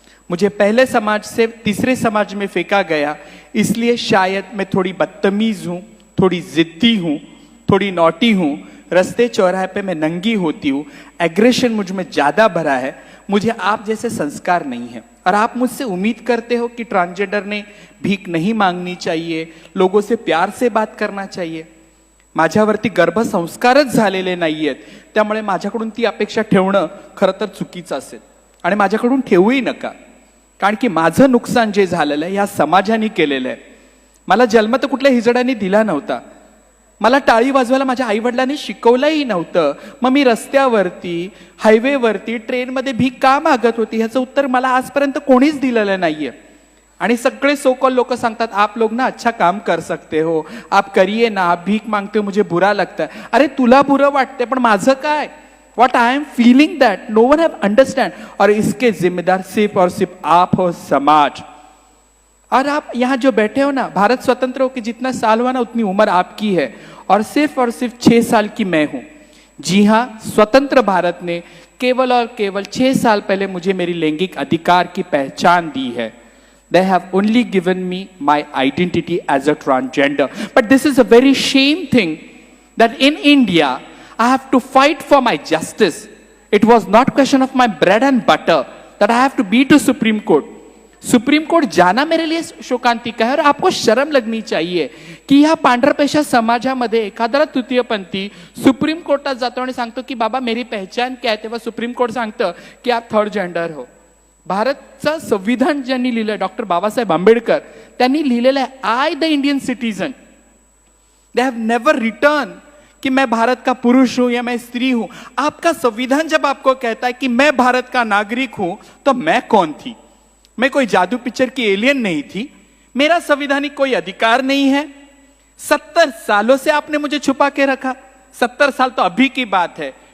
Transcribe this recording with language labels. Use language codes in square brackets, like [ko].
[hi] मुझे पहले समाज से तीसरे समाज में फेंका गया, इसलिए शायद मैं थोड़ी बदतमीज हूं, थोड़ी जिद्दी हूं, थोड़ी नॉटी हूं। रास्ते चौराहे पे मैं नंगी होती हूं, एग्रेशन मुझ में ज्यादा भरा है। मुझे आप जैसे संस्कार नहीं है। और आप मुझसे उम्मीद करते हो कि ट्रांसजेंडर ने भीख नहीं मांगनी चाहिए, लोगों से प्यार से बात करना चाहिए। [mr] माझ्यावरती गर्भसंस्कारच झालेले नाहीयेत, त्यामुळे माझ्याकडून ती अपेक्षा ठेवणं खरं तर चुकीचं असेल आणि माझ्याकडून ठेवूही नका। कारण की माझं नुकसान जे झालेलं आहे या समाजाने केलेलं आहे। मला जन्म तर कुठल्या हिजड्याने दिला नव्हता, मला टाळी वाजवायला माझ्या आई वडिलांनी शिकवलंही नव्हतं। मग मी रस्त्यावरती, हायवेवरती, ट्रेनमध्ये भीक का मागत होती ह्याचं उत्तर मला आजपर्यंत कोणीच दिलेलं नाहीये। आणि सगळे सोकॉल लोक सांगतात [hi] आप लोग ना अच्छा काम कर सकते हो, आप करिए ना, आप भीख मांगते हो, मुझे बुरा लगता है। [mr] अरे तुला बुरा वाटते, पण माझं काय? [en] What I am feeling that no one have understand. [hi] और इसके जिम्मेदार सिर्फ और सिर्फ आप हो, समाज। और आप यहाँ जो बैठे हो ना, भारत स्वतंत्र हो के जितना साल हुआ ना उतनी उम्र आपकी है, और सिर्फ 6 साल की मैं हूं। जी हाँ, स्वतंत्र भारत ने केवल और केवल 6 साल पहले मुझे मेरी लैंगिक अधिकार की पहचान दी है। [en] They have only given me my identity as a transgender. But this is a very shame thing that in India, I have to fight for my justice. It was not question of my bread and butter that I have to be to Supreme Court. [hi] Supreme court जाना मेरे लिए शोकांतिका है। और आपको शर्म लगनी चाहिए की [mr] या पांढरपेशा समाजामध्ये एखादा तृतीयपंथी सुप्रीम कोर्टात जातो आणि सांगतो की [hi] बाबा मेरी पहचान क्या है, [mr] तेव्हा सुप्रीम कोर्ट सांगतं की [hi] आप थर्ड जेंडर हो। [mr] भारतचं संविधान ज्यांनी लिहिलंय डॉक्टर बाबासाहेब आंबेडकर त्यांनी लिहिलेलं आहे [en] I the Indian citizen. They have never return [hi] कि मैं भारत का पुरुष हूं या मैं स्त्री हूं. आपका संविधान जब आपको कहता है कि मैं भारत का नागरिक हूं तो मैं कौन थी? मैं कोई जादू पिक्चर की एलियन नहीं थी. मेरा संवैधानिक कोई अधिकार नहीं है. 70 सालों से आपने मुझे छुपा के रखा. 70 साल तो अभी की बात है.